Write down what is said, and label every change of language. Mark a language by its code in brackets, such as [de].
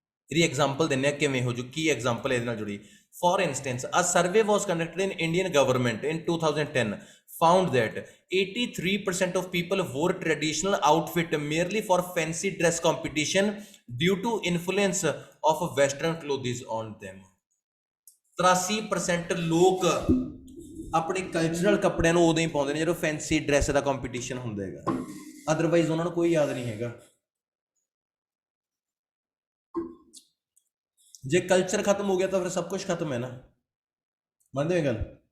[pa] ਇਹਦੀ ਐਗਜ਼ਾਮਪਲ ਦਿੰਦੇ ਆ ਕਿਵੇਂ ਹੋ ਜੂ, ਕੀ ਐਗਜ਼ਾਮਪਲ ਇਹਦੇ ਨਾਲ ਜੁੜੀ। [en] For instance, a survey was conducted in Indian government in 2010 found that 83% of people wore traditional outfit merely for fancy dress competition due to influence of western clothes on them. [pa] 83% ਲੋਕ ਆਪਣੇ cultural ਕੱਪੜਿਆਂ ਨੂੰ ਉਦੋਂ ਹੀ ਪਾਉਂਦੇ ਨੇ ਜਦੋਂ fancy dress ਦਾ competition ਹੁੰਦਾ ਹੈਗਾ, ਅਦਰਵਾਈਜ਼ ਉਹਨਾਂ ਨੂੰ ਕੋਈ ਯਾਦ ਨਹੀਂ ਹੈਗਾ। ਜੇ ਕਲਚਰ ਖਤਮ ਹੋ ਗਿਆ ਤਾਂ ਫਿਰ ਸਭ ਕੁਝ ਖਤਮ ਹੈ ਨਾ, ਮੰਨਦੇ ਹੋ ਗੱਲ?